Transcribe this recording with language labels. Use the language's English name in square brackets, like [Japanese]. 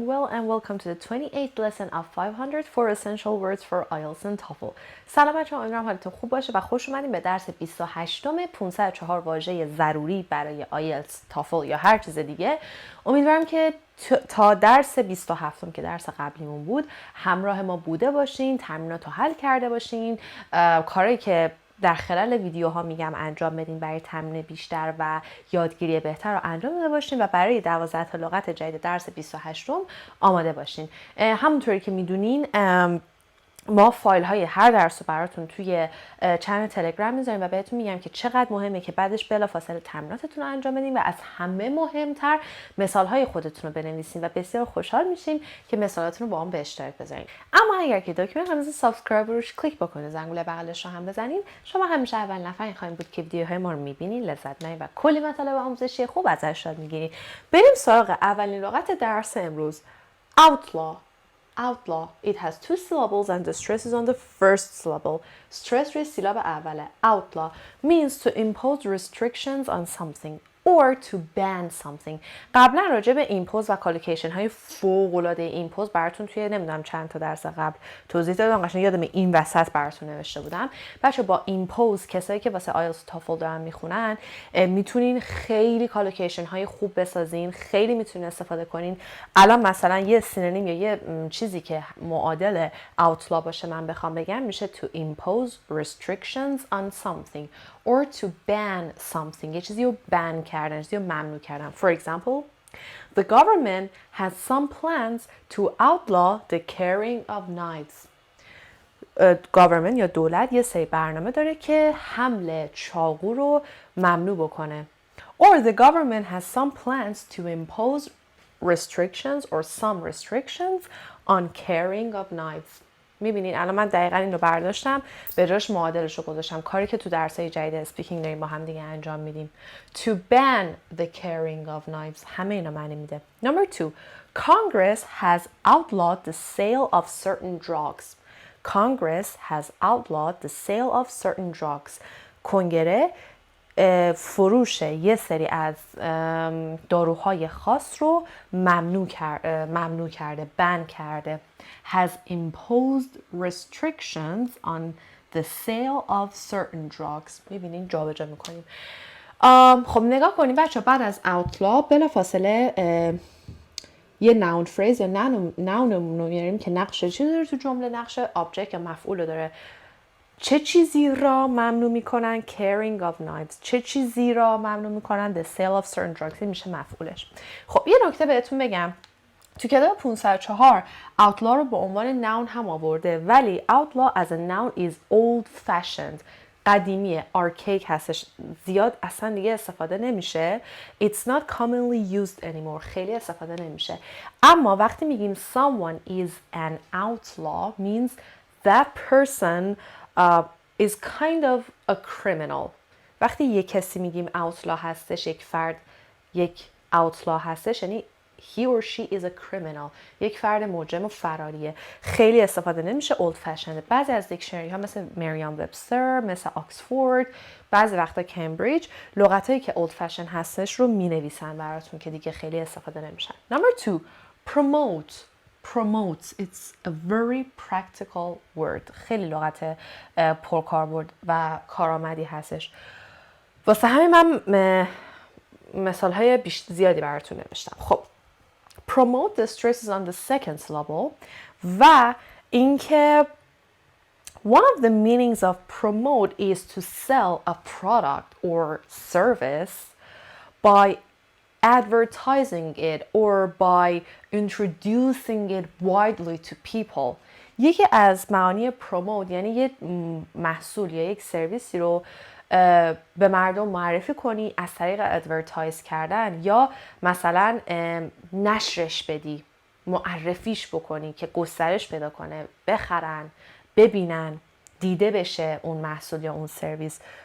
[English] and welcome to the 28th lesson of 504 essential words for IELTS and TOEFL. [Persian] سلام بچه‌ها، امیدوارم حالتون خوب باشه و خوش اومدین به درس 28م 504 واژه ضروری برای IELTS، TOEFL یا هر چیز دیگه. امیدوارم که تا درس 27م که درس قبلیمون بود همراه ما بوده باشین، تمرینات رو حل کرده باشین، کاری که در خلال ویدیوها میگم انجام بدین برای تمرین بیشتر و یادگیری بهتر رو انجام داده باشین و برای 12 تا لغت جدید درس 28م آماده باشین. همونطوری که میدونین ما فایل های هر درس رو براتون توی چنل تلگرام میذاریم و بهتون میگم که چقدر مهمه که بعدش بلافاصله تمریناتتون رو انجام بدین و از همه مهمتر مثال های خودتون رو بنویسین و بسیار خوشحال میشیم که مثالاتون رو با هم به اشتراک بذارین. اما اگر که دکمه هنوز سابسکرایب روش کلیک بکنید، زنگوله بغلش رو هم بزنین، شما همیشه اول نفر خواهید بود که ویدیوهای ما رو میبینین، لذت میبرین و کلی مطالب آموزشی خوب ازش یاد میگیرین. بریم سراغ اولین لغت درس امروز. [English] outlaw. Outlaw. It has two syllables and the stress is on the first syllable. [Persian] Stress روی سیلاب اوله. [English] Outlaw means to impose restrictions on something or to ban something. [Persian] قبلا راجع به ایمپوز و کالوکیشن های فوق العاده ایمپوز براتون توی نمیدونم چند تا درس قبل توضیح دادم، قشنگ یادم این وسط براتون نوشته بودم. بچه با ایمپوز کسایی که واسه آیلتس و تافل دارن میخونن میتونین خیلی کالوکیشن های خوب بسازین، خیلی میتونین استفاده کنین. الان مثلا یه سینونیم یا یه چیزی که معادل outlaw باشه من بخوام بگم میشه [English] to impose restrictions on something or to ban something. [Persian] یه چیزی رو ban کردن، چیزی رو ممنوع کردن. [English] For example, the government has some plans to outlaw the carrying of knives. [Persian] government یا دولت یه سری برنامه داره که حمل چاقو رو ممنوع بکنه. [English] Or the government has some plans to impose restrictions or some restrictions on carrying of knives. [Persian] میبینین الان من دقیقا این رو برداشتم، به جاش معادلش رو گذاشتم، کاری که تو درسای جدید اسپیکینگ داریم با هم دیگه انجام میدیم. [English] To ban the carrying of knives [Persian] همه اینا معنی میده. [English] Number 2, Congress has outlawed the sale of certain drugs. Congress has outlawed the sale of certain drugs. [Persian] کنگره فروش یه سری از داروهای خاص رو ممنوع کرده، بن کرده. [English] Has imposed restrictions on the sale of certain drugs. [Persian] میبینین جا به جا میکنیم. خب نگاه کنیم بچه، بعد از outlaw بلافاصله یه noun phrase یا noun رو میاریم که نقش چی داره تو جمله؟ نقش object یا مفعول داره. چه چیزی را ممنوع میکنن؟ [English] carrying of knives. [Persian] چه چیزی را ممنوع میکنن؟ [English] the sale of certain drugs. [Persian] این میشه مفعولش. خب یه نکته بهتون بگم، تو کتاب 504 outlaw رو به عنوان noun هم آورده، ولی [English] outlaw as a noun is old fashioned. [Persian] قدیمیه، archaic هستش، زیاد اصلا دیگه استفاده نمیشه. [English] It's not commonly used anymore. [Persian] خیلی استفاده نمیشه. اما وقتی میگیم [English] someone is an outlaw means that person is kind of a criminal. [Persian] وقتی یک کسی میگیم outlaw هستش، یک فرد یک outlaw هستش، یعنی [English] he or she is a criminal. [Persian] یک فرد مجرم و فراریه. خیلی استفاده نمیشه، old fashioned. بعضی از دیکشنری ها مثل مریام وبستر، مثل آکسفورد، بعضی وقتا کمبریج لغتایی که old fashioned هستش رو مینویسن براتون که دیگه خیلی استفاده نمیشن. [English] Number 2, promote. Promotes. It's a very practical word. [Persian] خیلی لغت پرکاربرد و کارآمدی هستش. واسه همین من مثال های زیادی براتون نوشتم. [English] خب promote, the stress is on the second syllable [Persian] و اینکه [English] one of the meanings of promote is to sell a product or service by advertising it or by introducing it widely to people. [Persian] یکی از معانی promote یعنی یک محصول یا یک سرویسی رو به مردم معرفی کنی از طریق ادورتایز کردن یا مثلا نشرش بدی، معرفیش بکنی که گسترش پیدا کنه، بخرن، ببینن، دیده بشه اون محصول یا اون سرویس.